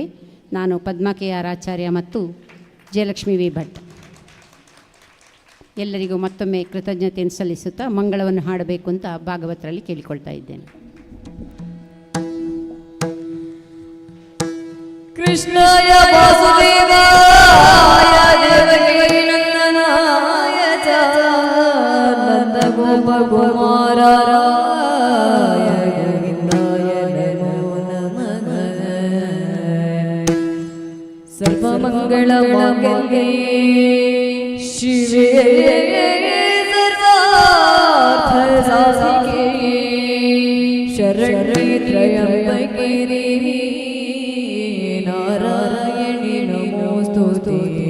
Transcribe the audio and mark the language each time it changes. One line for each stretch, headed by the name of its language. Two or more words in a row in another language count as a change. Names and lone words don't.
Kannada: ನಾನು ಪದ್ಮಾ ಕೆ ಆರ್ ಆಚಾರ್ಯ ಮತ್ತು ಜಯಲಕ್ಷ್ಮಿ ವಿ ಭಟ್. ಎಲ್ಲರಿಗೂ ಮತ್ತೊಮ್ಮೆ ಕೃತಜ್ಞತೆಯನ್ನು ಸಲ್ಲಿಸುತ್ತಾ ಮಂಗಳವನ್ನು ಹಾಡಬೇಕು ಅಂತ ಭಾಗವತರಲ್ಲಿ ಕೇಳಿಕೊಳ್ತಾ ಇದ್ದೇನೆ.
Sanskrit: ಕೃಷ್ಣಾಯ ವಾಸುದೇವಾಯ ದೇವಕೀ ನಂದನಾಯ ಚ ನಂದ ಗೋಪ ಕುಮಾರಾಯ ಗೋವಿಂದಾಯ ನಮೋ ನಮಃ. ಸರ್ವಮಂಗಳ ಮಾಂಗಲ್ಯೇ ಶಿವೆ ಸರ್ವಾರ್ಥ ಸಾಧಿಕೆ ಶರಣ್ಯೇ ತ್ರ್ಯಂಬಕೆ ದೇವಿ ನಾರಾಯಣಿ ನಮೋಸ್ತುತೇ.